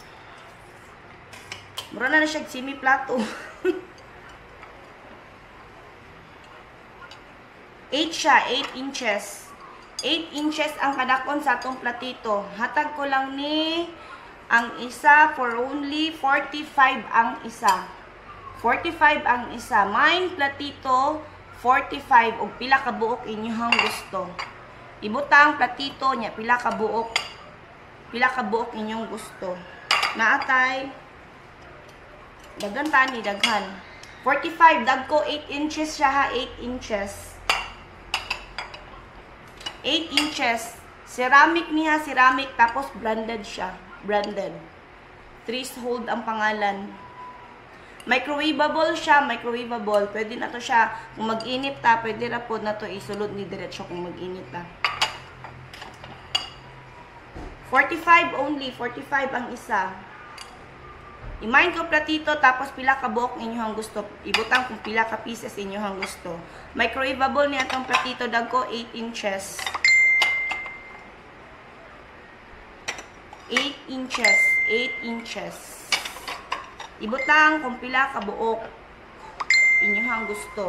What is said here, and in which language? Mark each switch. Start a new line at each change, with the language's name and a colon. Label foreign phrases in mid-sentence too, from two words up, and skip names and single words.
Cebuano: Mura na siya simi plato. 8 siya, 8 inches. 8 inches ang kadakon sa atong platito. Hatag ko lang ni ang isa
English: for only
Cebuano: 45 ang isa. 45 ang isa. Mine platito 45 og pila ka buok inyong gusto. Ibutang platito nya pila ka buok inyong gusto. Naatay daghan tani daghan. 45 dagko 8 inches siya ha, 8 inches. 8 inches. Ceramic niya, ceramic tapos branded siya, branded. Threshold ang pangalan. Microwavable siya, microwavable. Pwede na to siya, kung mag-init ta, pwede na po na to isulod ni diretso kung mag-init ta. 45 only, 45 ang isa. I-mine ko platito, tapos pila ka buok inyong gusto. Ibutang kung pila ka pieces inyong gusto. Microwavable niya itong platito, dagko 8 inches. 8 inches, 8 inches. Ibutang kung pila ka buok inyong gusto.